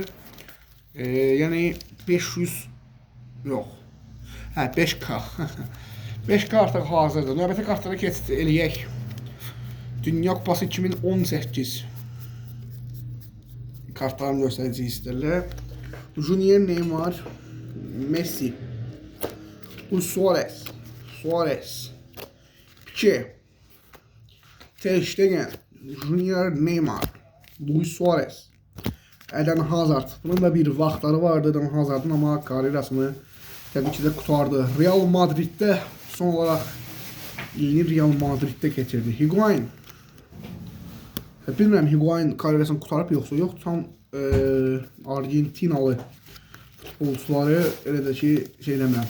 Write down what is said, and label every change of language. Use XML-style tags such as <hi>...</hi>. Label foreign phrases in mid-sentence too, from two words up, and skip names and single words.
<az>Yəni 500 yox. 5K. 5K artıq hazırdır. Növbəti kartlara keçid eləyək. Dünya Kupası 2018 kartlarını göstərəcək istəyirlər. Junior Neymar, Messi, Luis Suarez, Pique, Ter Stegen, Junior Neymar, Luis Suarez, Eden Hazard. Bunun da bir vaxtları vardı Eden Hazard'ın, ama karyerasını təbii ki də qutardı. Real Madrid'də son olaraq ilini Real Madrid'də keçirdi. Higuain. Bilmirəm Higuain karyerasını qutarıb yoxsa yox. Tam Argentinalı futbolçuları elə də ki şey eləmirəm.</az>